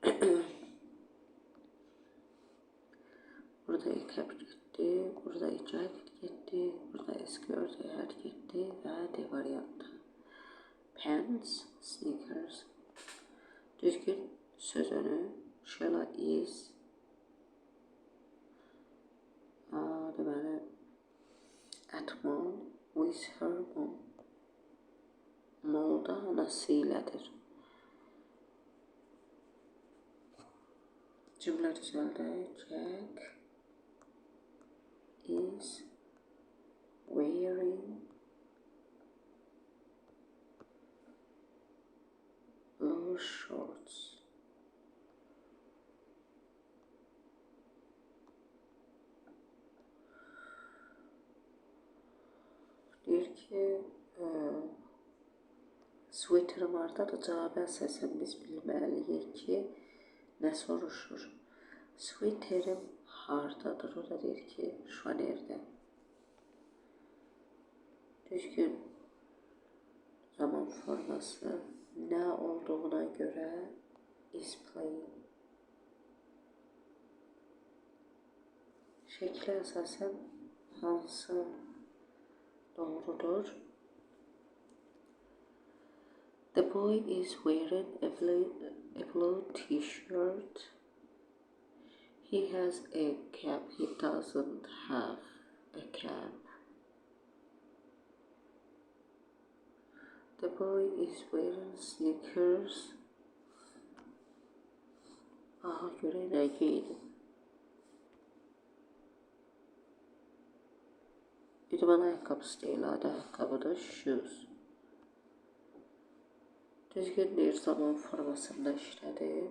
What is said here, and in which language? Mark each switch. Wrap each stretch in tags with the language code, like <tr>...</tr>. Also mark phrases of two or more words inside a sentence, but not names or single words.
<az>Burada cap getdi, burada jacket getdi, burada skirt, hat getdi və D variantı.</az> <en>Pants, sneakers.</en> <az>Düzgün söz önü.</az> <en>Sheila is. Deməli, at mall with her mom.</en> <az>Mallda anası ilədir. Cümlə düzəldək.</az> <en>Jack is wearing blue shorts.</en> <az>Deyir ki, sweaterim hardadır? Cavabı əsasən biz bilməliyik ki, nə soruşur? Sweaterim hardadır? O da deyir ki, şvanerdə. Düzgün zaman forması nə olduğuna görə</az> <en>is playing.</en> <az>Şəklə əsasən hansı doğrudur?</az> <en>The boy is wearing a blue t-shirt. He has a cap. He doesn't have a cap. The boy is wearing sneakers.</en> <az>Aha, görək nə geydi. İdman ayaqqabısı deyil, adı ayaqqabıdır, shoes. Düzgün deyir, zaman formasında işlədim.</az>